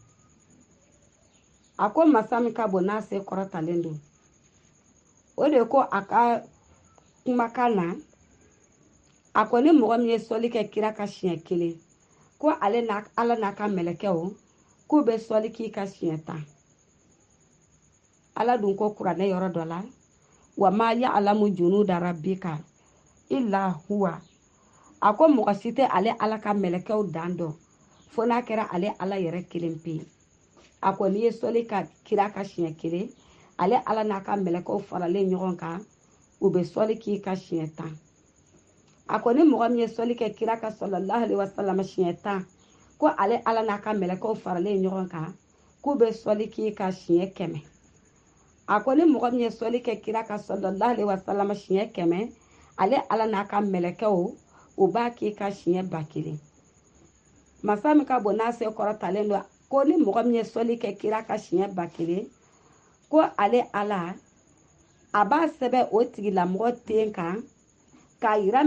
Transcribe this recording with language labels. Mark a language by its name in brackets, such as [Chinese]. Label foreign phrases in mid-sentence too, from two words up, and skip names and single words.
[Bambara] a ko masa min ka bon n'a se kɔrɔtalen don o de ko a ka kumakan na a ko ni mɔgɔ min ye sɔli kɛ kira ka siɲɛ kelen ko ala n'a ka mɛlɛkɛw k'u bɛ sɔli k'i ka siɲɛ 10 ala dun ko kuranɛ yɔrɔ dɔ la [Arabic] وما يعلم جنود ربك إلا هو [Bambara] a ko mɔgɔ si tɛ ale ala ka mɛlɛkɛw dan dɔn fo n'a kɛra ale ala yɛrɛ kelen pe a ko n'i ye sɔli ka kira ka siɲɛ kelen ale ala n'a ka mɛlɛkɛw faralen ɲɔgɔn kan u bɛ sɔli k'i ka siɲɛ 10 a ko ni mɔgɔ min ye sɔli kɛ kira ka [Arabic] صلى الله عليه وسلم [Bambara] siɲɛ 10 ko ale ala n'a ka mɛlɛkɛw faralen ɲɔgɔn kan k'u bɛ sɔli k'i ka siɲɛ 100 a ko ni mɔgɔ min ye sɔli kɛ kira ka [Arabic] صلى الله عليه وسلم [Bambara] siɲɛ 100 ale ala n'a ka mɛlɛkɛw u b'a k'i ka siɲɛ 1000 masa min ka bon n'a se kɔrɔtalen don ko ni mɔgɔ min ye sɔli kɛ kira ka siɲɛ 1000 ko ale ala a b'a sɛbɛn o tigilamɔgɔ ten kan k'a yira